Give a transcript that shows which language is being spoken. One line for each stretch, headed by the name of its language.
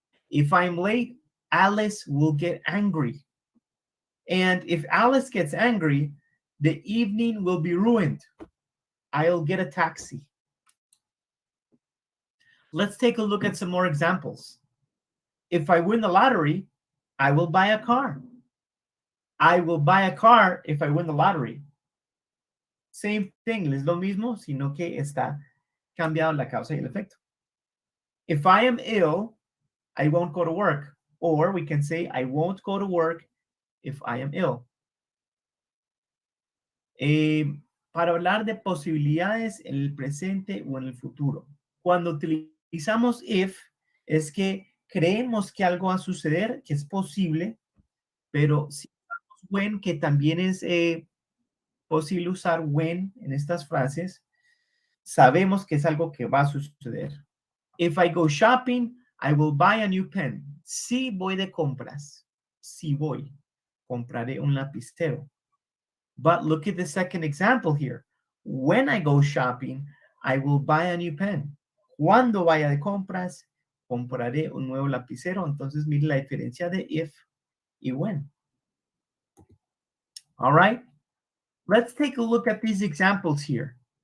English: If I'm late, Alice will get angry. And if Alice gets angry, the evening will be ruined. I'll get a taxi. Let's take a look at some more examples. If I win the lottery, I will buy a car. I will buy a car if I win the lottery. Same thing,
Spanish: es lo mismo, sino que está cambiado la causa y el efecto.
English: If I am ill, I won't go to work. Or we can say, I won't go to work if I am ill.
Spanish: Para hablar de posibilidades en el presente o en el futuro. Cuando utilizamos if, es que creemos que algo va a suceder, que es posible, pero si usamos when, que también es posible usar when en estas frases, sabemos que es algo que va a suceder.
English: If I go shopping, I will buy a new pen.
Spanish: Si voy de compras. Si voy. Compraré un lapicero.
English: But look at the second example here. When I go shopping, I will buy a new pen.
Spanish: Cuando vaya de compras, compraré un nuevo lapicero. Entonces, mire la diferencia de if y when.
English: All right? Let's take a look at these examples here.